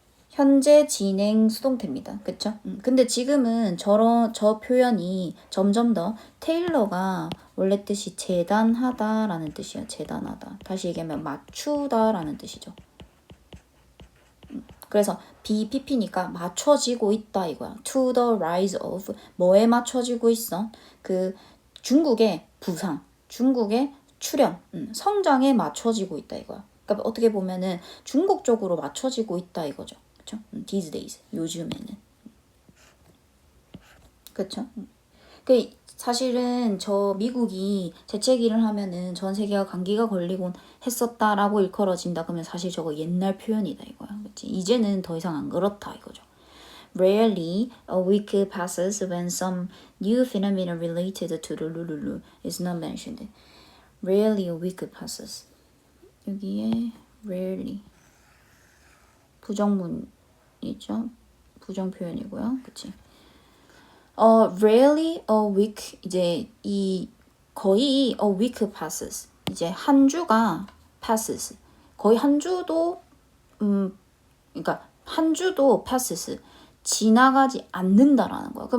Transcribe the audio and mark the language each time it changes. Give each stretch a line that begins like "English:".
Korean: 현재 진행 수동태입니다. 그쵸? 근데 지금은 저 표현이 점점 더 테일러가 원래 뜻이 재단하다라는 뜻이야. 재단하다. 다시 얘기하면 맞추다라는 뜻이죠. 그래서 BPP니까 맞춰지고 있다 이거야.
English: To the rise of
Korean: 뭐에 맞춰지고 있어? 그 중국의 부상, 중국의 출현, 성장에 맞춰지고 있다 이거야. 그러니까 어떻게 보면은 중국 쪽으로 맞춰지고 있다 이거죠. 그렇죠?
English: These days
Korean: 요즘에는. 그렇죠? 그 사실은 저 미국이 재채기를 하면은 전 세계가 감기가 걸리곤 했었다라고 일컬어진다 그러면 사실 저거 옛날 표현이다 이거야. 그치? 이제는 더 이상 안 그렇다 이거죠.
English: Rarely a week passes when some new phenomenon related to the lululu is not mentioned. Rarely a week passes.
Korean: 여기에
English: rarely
Korean: 부정문이죠. 부정 표현이고요. 그치?
English: Rarely a week
Korean: 이제 이 거의
English: a week passes
Korean: 이제 한 주가
English: passes
Korean: 거의 한 주도 그러니까 한 주도 passes 지나가지 않는다라는 거야.